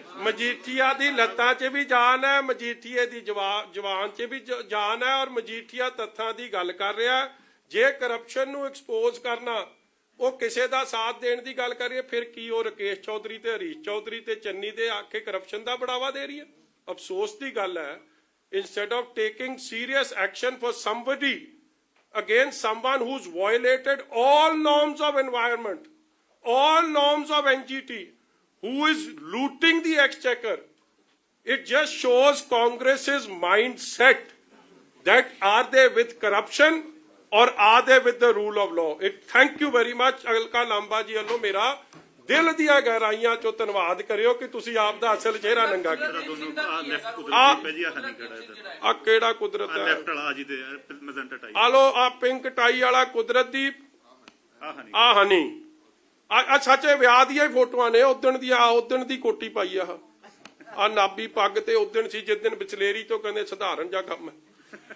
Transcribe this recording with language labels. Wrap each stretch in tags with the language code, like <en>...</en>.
<pa>ਮਜੀਠੀਆ ਦੀ ਲੱਤਾਂ 'ਚ ਵੀ ਜਾਨ ਹੈ, ਮਜੀਠੀਏ ਦੀ ਜਵਾਨ 'ਚ ਵੀ ਜਾਨ ਹੈ, ਔਰ ਮਜੀਠੀਆ ਤੱਥਾਂ ਦੀ ਗੱਲ ਕਰ ਰਿਹਾ। ਜੇ ਕਰਪਸ਼ਨ ਨੂੰ ਐਕਸਪੋਜ਼ ਕਰਨਾ ਉਹ ਕਿਸੇ ਦਾ ਸਾਥ ਦੇਣ ਦੀ ਗੱਲ ਕਰੀਏ, ਫਿਰ ਕੀ ਉਹ ਰਾਕੇਸ਼ ਚੌਧਰੀ ਤੇ ਹਰੀਸ਼ ਚੌਧਰੀ ਤੇ ਚੰਨੀ ਦੇ ਆਖੇ ਕਰਪਸ਼ਨ ਦਾ ਬੜਾਵਾ ਦੇ ਰਹੀ ਹੈ? ਅਫਸੋਸ ਦੀ ਗੱਲ ਹੈ,</pa> <en>instead of taking serious action for somebody against someone who's violated all norms of environment, all norms of NGT, who is looting the exchequer, it just shows Congress's mindset that are they with corruption or are they with the rule of law? It thank you very much</en> <pa>Alka ਲਾਂਬਾ ਜੀ ਵੱਲੋਂ ਮੇਰਾ ਦਿਲ ਦੀਆਂ ਗਹਿਰਾਈਆਂ ਚੋਂ ਧੰਨਵਾਦ ਕਰਿਓ ਕਿ ਤੁਸੀਂ ਆਪ ਦਾ ਅਸਲ ਚਿਹਰਾ ਨੰਗਾ ਕੀਤਾ। ਆ ਕਿਹੜਾ ਕੁਦਰਤ ਹੈ? ਲੈਫਟ ਵਾਲਾ ਜੀ ਦੇ ਮੈਜੈਂਟਾ ਟਾਈ ਆ ਲੋ ਆ ਪਿੰਕ ਟਾਈ ਵਾਲਾ ਕੁਦਰਤਦੀਪ, ਆ ਹਨੀ, ਆ ਸੱਚੇ ਵਿਆਹ ਦੀਆਂ ਹੀ ਫੋਟੋਆਂ ਨੇ, ਉਦਣ ਦੀ ਕੋਟੀ ਪਾਈ ਆ ਨਾਬੀ ਪੱਗ ਤੇ ਉਦਣ ਸੀ ਜਿਸ ਦਿਨ ਬਿਚਲੇਰੀ ਤੋਂ ਕਹਿੰਦੇ ਸਧਾਰਨ ਜਿਹਾ ਕੰਮ ਹੈ।</pa>